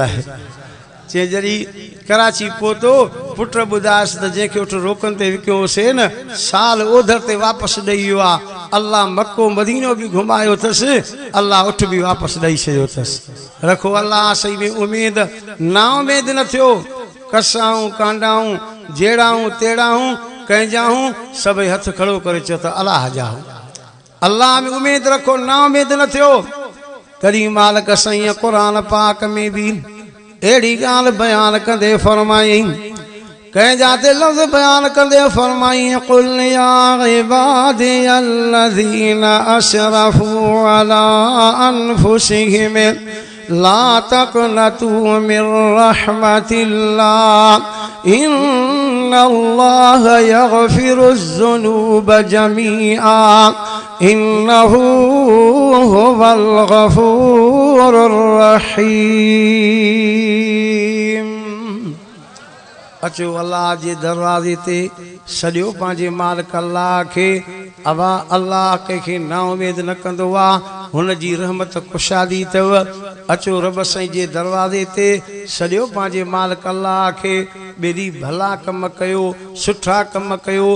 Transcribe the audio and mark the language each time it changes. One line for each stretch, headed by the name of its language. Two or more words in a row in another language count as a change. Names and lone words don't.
Sindhi: आहे चए जॾहिं कराची पहुतो पुट ॿुधायसि त जंहिंखे उठ रोकनि ते विकियोसीं न साल ओधर ते वापसि ॾेई वियो आहे अल्लाह मक्को मदीनो बि घुमायो अथसि अल्लाह उठ बि वापसि ॾेई छॾियो अथसि रखो अल्लाह सही में उमेद ना उमेद न थियो कसाऊं कांडाऊं जेड़ाऊं तेड़ाऊं कंहिंजाऊं सभई हथ खड़ो करे चयो त अलाह जा अल्लाह में उमेद रखो ना उमेद न थियो तॾहिं मालिक साईं क़ुरान पाक में बि अहिड़ी ॻाल्हि बयान कंदे फरमाई कंहिंजा ते लफ़्ज़ बयान कंदे फरमाई
Arabic: قل يا عبادي الذين أسرفوا على أنفسهم لا تقنطوا من رحمة الله إن الله يغفر الذنوب جميعا إنه هو الغفور الرحيم.
Sindhi: अचो अल्लाह जे दरवाजे ते सॼो पंहिंजे मालिक अल्लाह खे अवा अल्लाह कंहिंखे ना उमेद न कंदो आहे हुन जी रहमत खुशादी अथव। अचो रब साईं जे दरवाजे ते सॼो पंहिंजे मालिक अल्लाह खे ॿेड़ी भला कम कयो सुठा कम कयो।